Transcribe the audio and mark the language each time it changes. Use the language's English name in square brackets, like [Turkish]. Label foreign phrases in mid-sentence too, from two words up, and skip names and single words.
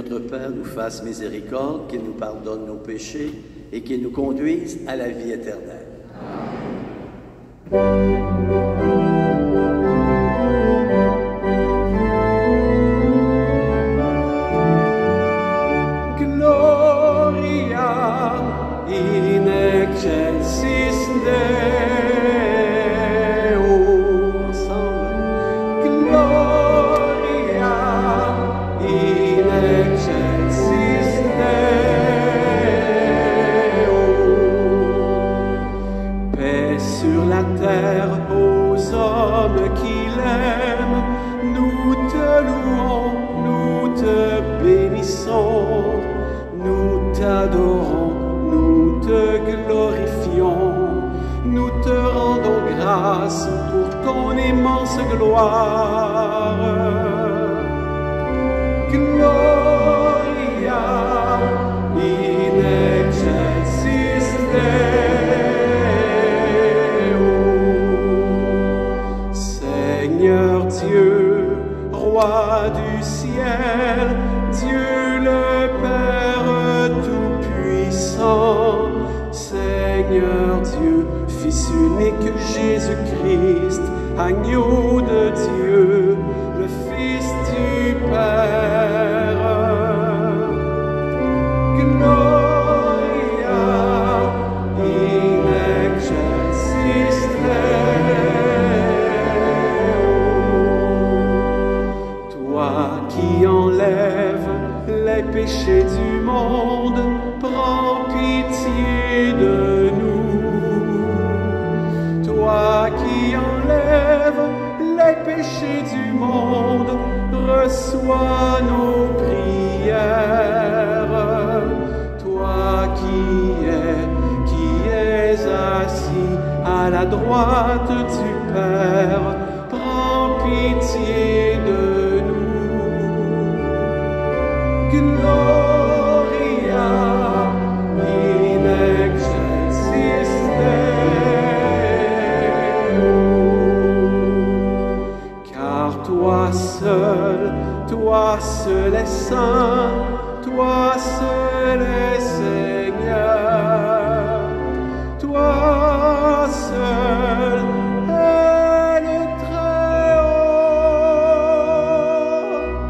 [French] Père nous fasse miséricorde, qu'il nous pardonne nos péchés et qu'il nous conduise à la vie éternelle. [Latin] Gloria in excelsis Deo. Ensemble. Gloria in excelsis Deo. [French] Paix sur la terre aux hommes qui l'aiment. Nous te louons, nous te bénissons. Nous t'adorons, nous te glorifions, nous te rendons grâce pour ton immense gloire. [Latin] Gloria in excelsis Deo. [French] Seigneur Dieu, roi du ciel, Dieu le Père tout-puissant, Seigneur Dieu, Fils unique Jésus-Christ, agneau de Dieu, le Fils du Père. [Latin] Gloria in excelsis Deo. [French] Toi qui enlèves les péchés du monde, prends pitié de nous. Toi qui enlèves les péchés du monde, reçois nos prières. Toi qui es assis à la droite du Père, prends pitié de nous. [Latin] Gloria in excelsis Deo. [French] Car toi seul est saint, toi seul est Seigneur, toi seul est le Très-Haut.